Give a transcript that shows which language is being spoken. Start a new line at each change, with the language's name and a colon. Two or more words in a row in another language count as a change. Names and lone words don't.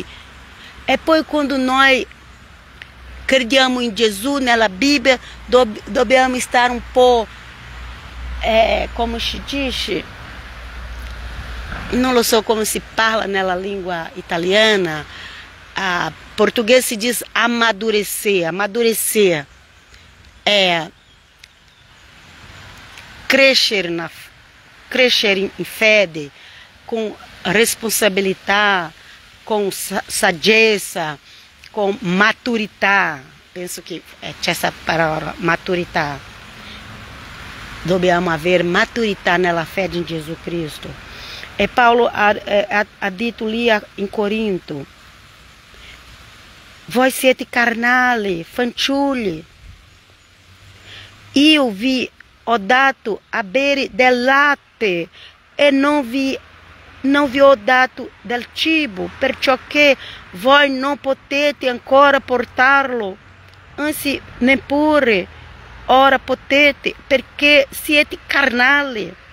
Italian: E poi quando noi crediamo in Gesù, nella Bibbia, dobbiamo stare un po', come si dice, non lo so come si parla nella lingua italiana,
Portuguese: português se diz amadurecer. Amadurecer é crescer em fede, com responsabilidade, com saggezza, com maturità.
Italian: Penso che c'è
Portuguese: essa palavra,
Italian: maturità. Dobbiamo avere maturità nella fede in Gesù Cristo. E Paulo ha detto lì in Corinto: voi siete carnali, fanciulli. Io vi ho dato a bere del latte e non vi ho dato del cibo, perciò che voi non potete ancora portarlo, anzi neppure ora potete, perché siete carnali.